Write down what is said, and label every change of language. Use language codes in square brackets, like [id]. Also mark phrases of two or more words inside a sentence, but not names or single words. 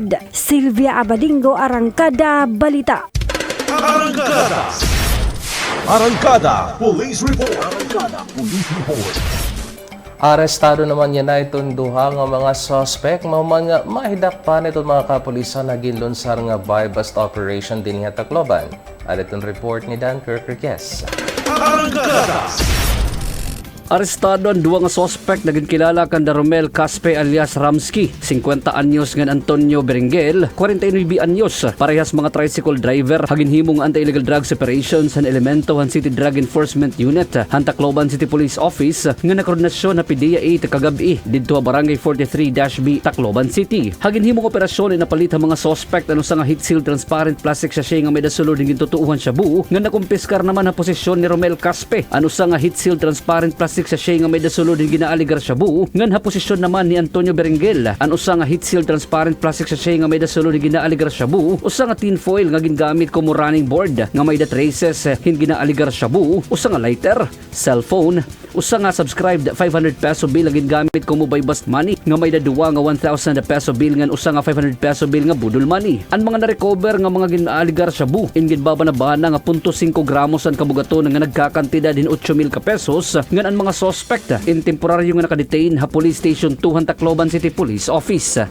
[tl] Sylvia Abadingo, Arangkada, Balita. Arangkada Police Report. Arangkada Police Report. [war] Arestado naman yan na itong duha nga mga suspect mahuman nga mahidakpan itong mga kapulisan na ginlunsar nga [en] buy-bust operation [war] din sa Tacloban. [tl] At itong report ni Dan Kirkriques. [war] Arestado ang duwa nga suspect na ginkilala kanda Romel Caspe alias Ramsky, 50 anyos ngan Antonio Berenguel, 49 anyos, parehas mga [en] tricycle driver, [war] haginhimong [en] anti-illegal drugs operations [war] han elemento han City Drug Enforcement Unit, han Tacloban City Police Office, nga nakoordinasyon na PDEA 8 kagabi didto Barangay 43-B, Tacloban City. Haginhimong operasyon na napalit ang mga suspect ano sa nga [en] heat seal transparent plastic sachet [war] nga may dasulod ng gintutuuhan shabu, nga nakumpiskar naman ang posisyon ni Romel Caspe, ano sa nga [en] heat seal transparent plastic sachet [war] nga may dasulod ng ginaaligar shabu, ngan ha posisyon naman ni Antonio Berenguel an usa nga [en] heat seal transparent plastic sachet [war] nga may dasulod ng ginaaligar shabu, usa nga [en] tin foil [war] nga gingamit como [en] running board [war] nga may da traces hin ginaaligar shabu, usa nga lighter, cellphone, usa nga subscribed 500 [en] peso bill [war] nga gingamit como [en] buy-bust money [war] nga may da duwa nga 1,000 [en] peso bill [war] ngan usa nga 500 [en] peso bill [war] nga [en] budol money. [war] Ang mga na-recover nga mga ginaaligar shabu in ginbabanabana nga 0.5 gramos ang kabugaton nga nagkakantidad din 8,000 ka pesos ngan ang mga suspect in temporaryo nga nakadetain ha Police Station 2 Tacloban City Police Office.